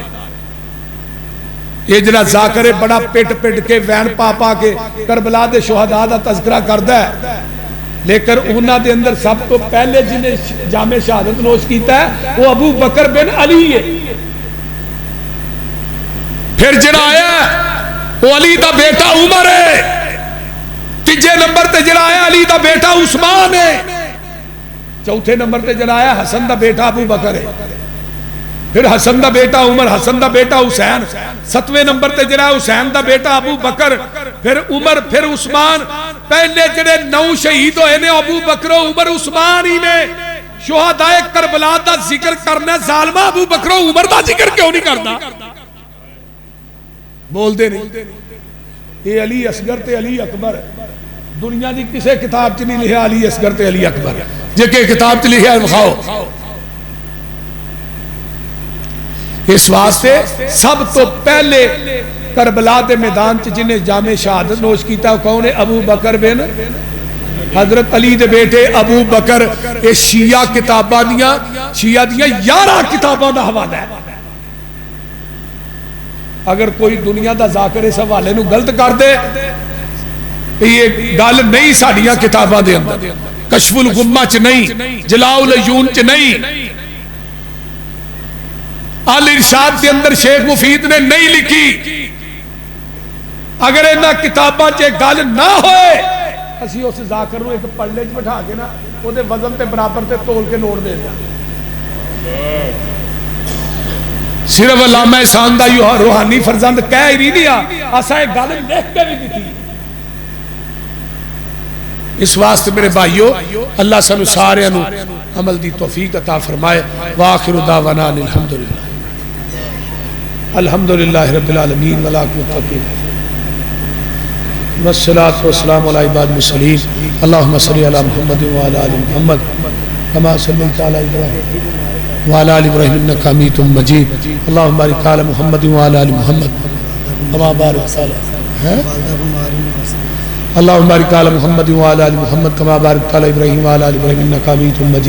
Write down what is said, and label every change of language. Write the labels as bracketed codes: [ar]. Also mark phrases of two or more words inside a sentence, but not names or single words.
[pa] یہ جڑا ذاکر بڑا پیٹ کے وین پا کے کربلا دے شہداء دا تذکرہ کردا ہے لیکن انہاں دے اندر سب تو پہلے جنہیں جام شہادت نوش کیتا ہے وہ ابو بکر بن علی ہے. پھر جڑا آیا وہ علی دا بیٹا عمر ہے. تیجے نمبر تے جڑا آیا علی دا بیٹا عثمان ہے. چوتھے نمبر تے جڑا آیا حسن دا بیٹا ابو بکر ہے. پھر حسن دا بیٹا عمر حسن دا بیٹا حسین. 7ویں نمبر تے جڑا حسین دا بیٹا ابو بکر پھر عمر پھر عثمان. پہلے جڑے 9 شہید ہوئے نے ابو بکر و عمر عثمان ہی نے. شہداء کربلا دا ذکر کرنا ظالمہ ابو بکر و عمر دا ذکر کیوں نہیں کرنا بول دے نہیں. یہ علی اصغر تے علی اکبر دنیا دی کسے کتاب چ نہیں لکھا علی اصغر تے علی اکبر جے کہ کتاب چ لکھا دکھاؤ. اس واسطے سب تو پہلے کربلا دے میدان چ جنہیں جام شہادت نوش کیتا کون ہے ابو بکر بن حضرت علی دے بیٹے ابو بکر. یہ شیعہ کتاباں دیاں شیعہ دیاں 11 کتاباں دا حوالہ ہے. اگر کوئی دنیا دا ذاکر اس حوالے نو غلط کر دے یہ گل نہیں ساڈیاں کتاباں دے اندر. کشف الغمہ چ نہیں جلاء العیون چ نہیں الارشاد کے اندر شیخ مفید نے نہیں لکھی. اگر انہاں کتاباں چ گل نہ ہوئے اسی اس ذاکر نو ایک پلڑے چ بٹھا کے نا او دے وزن تے برابر تے تول کے نوٹ دے دیا. صرف علامہ احسان دا روحانی فرزند کہہ ہی نہیں دیا اساں ایک گل لکھ کے بھی دتی. اس واسطے میرے بھائیو اللہ سانو سارے نو عمل دی توفیق عطا فرمائے. [ar] وآخر دعوانا الحمدللہ رب العالمین والعاقبۃ والصلاة والسلام علی عباد المرسلین. اللہم صلی علی محمد وعلی آل محمد کما صلیت علی ابراہیم وعلی آل ابراہیم انک حمید مجید. اللہم بارک علی محمد وعلی آل محمد کما بارکت علی اللہم بارک علی محمد وعلی آل محمد کما بارکت علی ابراہیم وعلی آل ابراہیم انک حمید مجید.